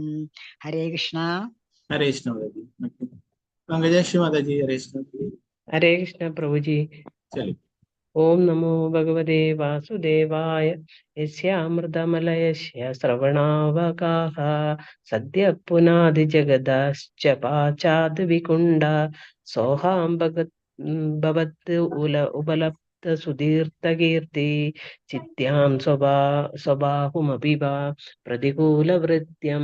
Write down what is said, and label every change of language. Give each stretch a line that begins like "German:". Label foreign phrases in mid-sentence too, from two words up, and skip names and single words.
Hindi: हरे कृष्णा। हरे कृष्ण माता जी पंकजा माता जी हरे कृष्ण हरे कृष्ण प्रभु जी। चलिए
Sanskrit: ഓം നമോ ഭഗവതേ വാസുദേവായ യസ്യാമൃതമലയസ്യ ശ്രവണാവകാഹ സദ്യ പുനാതി ജഗദശ്ച പാചാത് വികുണ്ഡ സോഹാം ഭവത് ഉപലബ്ധ സുധീർത്തകീർത്തി ചിത്യാം സ്വബാഹുമപി വാ പ്രതികൂലവൃത്യം.